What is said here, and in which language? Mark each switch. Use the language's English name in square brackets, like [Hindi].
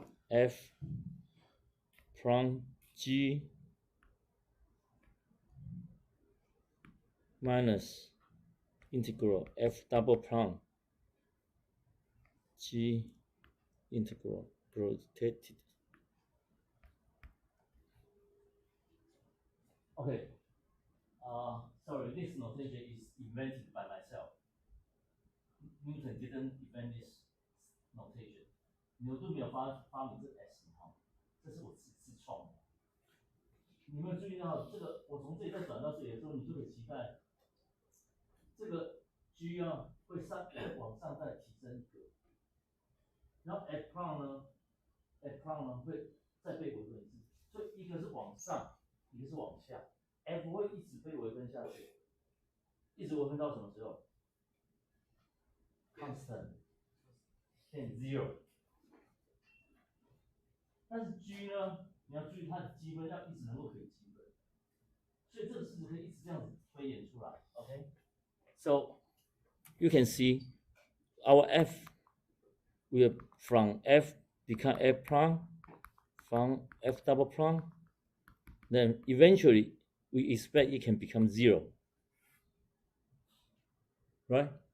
[English] f prime g minus integral f double prime g integral rotated. Okay, sorry, this notation is invented by myself. Newton didn't invent this notation. [Chinese] 牛顿没有发明这 S 哈，这是我自创的。你有没有注意到这个？我从这里再转到这里的时候，你就可以期待这个 G 啊会往上再提升一个，然后 F prime 呢会再被微分一次，所以一个是往上，一个是往下 ，F 会一直被微分下去，一直微分到什么时候 ？Constant 变 zero。但是 G 呢，你要注意它的积分要一直能够可以积分，所以这个式子可以一直这样子推演出来。 [English] OK， so you can see our f will from f become f prime, from f double prime, then eventually we expect it can become zero, right?